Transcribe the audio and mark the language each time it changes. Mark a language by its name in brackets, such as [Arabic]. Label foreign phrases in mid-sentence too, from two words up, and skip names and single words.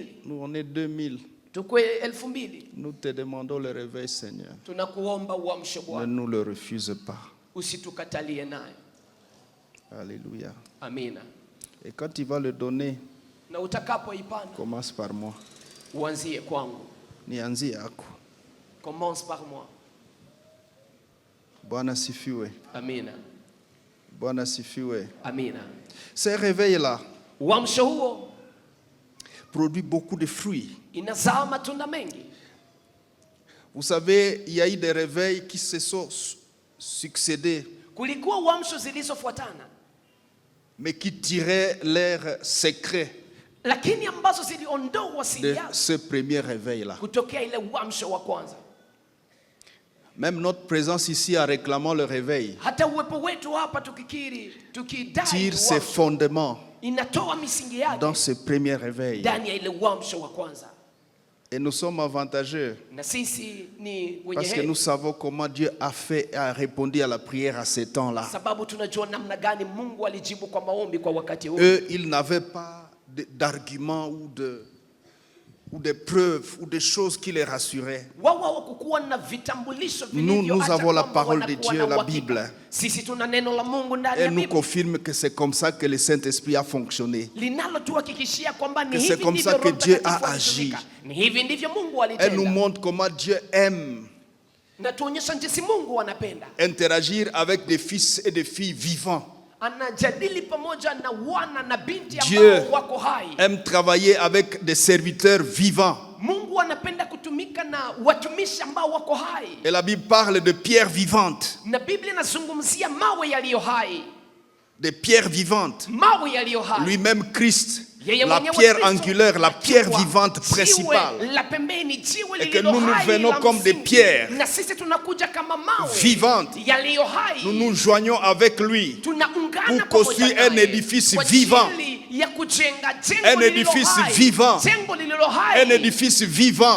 [French] Nous on est 2000. [Swahili] tuko 2000. [French] Nous te demandons le réveil Seigneur. [Swahili] Tunakuomba uamshe Ne Bwana, [French] nous le refuse pas. [Swahili] usitukatalie naye. [French] Alléluia. [Swahili] Amina. [French] Et quand tu vas le donner, [Swahili] Na utakapoipanda [French] commence par moi. [Swahili] uanzie kwangu, Nianzie yako. [French] commence par moi. [Swahili] Bwana sifiwe. Amina. Bwana sifiwe. Amina. [French] Ce réveil-là [Swahili] Uamsho huo [French] produit beaucoup de fruits. [Swahili] inazaa matunda mengi. [French] Vous savez, il y a eu des réveils qui se sont succédés, [Swahili] Kulikuwa uamsho zilizofuatana, [French] mais qui tiraient leur secret [Swahili] lakini ambazo ziliondoa siri [French] de [Swahili] yao [French] ce premier réveil-là. [Swahili] kutokea ile uamsho wa kwanza. [French] Même notre présence ici en réclamant le réveil [Swahili] Hata uwepo wetu hapa tukidai [French] tire ses [Swahili] uamsho, [French] fondements [Swahili] inatoa misingi yake [French] dans ce premier réveil. [Swahili] ndani ya ile uamsho wa kwanza. [French] Et nous sommes avantageux [Swahili] Na sisi ni wenye [French] parce que [Swahili] heri, [French] nous savons comment Dieu a fait et a répondu à la prière à ce temps-là. [Swahili] sababu tunajua namna gani Mungu alijibu kwa maombi kwa wakati huo. [French] Eux, ils n'avaient pas d'arguments ou de preuves ou de choses qui les rassuraient. [Swahili] Wao hawakuwa na vitambulisho [French] Nous [Swahili] vilivyoacha [French] avons la [Swahili] kwamba [French] parole de [Swahili] wanakuwa [French] Dieu, [Swahili] na [French] la [Swahili] uhakika. [French] Bible. [Swahili] Sisi tuna neno la Mungu ndani [French] Et [Swahili] ya [French] nous [Swahili] Biblia [French] confirme que c'est comme ça que le Saint-Esprit a fonctionné. [Swahili] linalotuhakikishia kwamba ni [French] Que c'est [Swahili] hivi [French] comme [Swahili] ndivyo [French] ça que [Swahili] Roho [French] Dieu [Swahili] Mtakatifu [French] a [Swahili] alitumika. [French] agi. [Swahili] Ni hivi ndivyo Mungu [French] Elle nous [Swahili] alitenda, [French] montre comment Dieu aime [Swahili] na tuonyesha jinsi Mungu anapenda. [French] interagir avec des fils et des filles vivants. [Swahili] Anajadili pamoja na wana na binti [French] Dieu [Swahili] ambao wako hai. [French] aime travailler avec des serviteurs vivants. [Swahili] Mungu anapenda kutumia kutumika na watumishi ambao wako hai. [French] Et la Bible parle de pierres vivantes. [Swahili] Na Biblia inazungumzia mawe yaliyo hai. [French] Des pierres vivantes. [Swahili] Mawe yaliyo hai. [French] Lui-même Christ, la pierre angulaire, la pierre vivante principale. Et que nous nous venons comme des pierres vivantes. Nous nous joignons avec lui pour construire un édifice vivant. Un édifice vivant. Un édifice vivant.